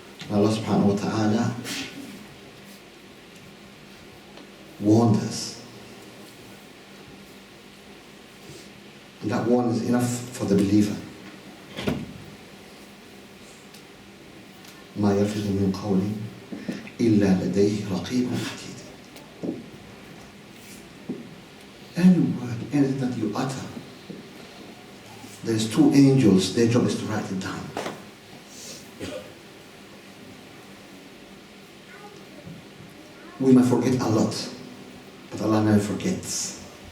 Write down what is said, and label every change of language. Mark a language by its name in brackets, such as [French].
[English] Allah subhanahu wa ta'ala warned us. And that warning is enough for the believer. [Arabic] ما يلفظ من قول إلا لديه رقيب عتيد. [English] Any word, anything that you utter, there's two angels, their job is to write it down. We might forget a lot, but Allah never forgets.